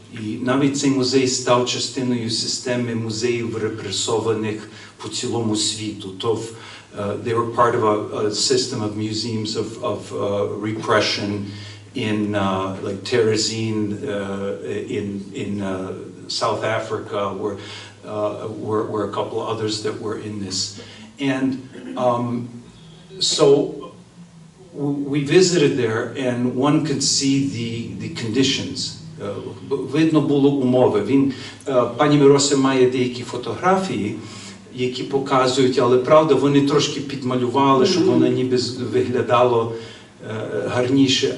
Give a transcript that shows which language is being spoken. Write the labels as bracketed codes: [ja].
[uk] І навіть цей музей став частиною системи музеїв репресованих по цілому світу. [en] They were part of a system of museums of repression in like Terezin in South Africa, were a couple of others that were in this. And so we visited there, and one could see the conditions. [uk] Видно було умови. Пані Мирося має деякі фотографії, які показують, але правда, вони трошки підмалювали, щоб воно ніби виглядало гарніше.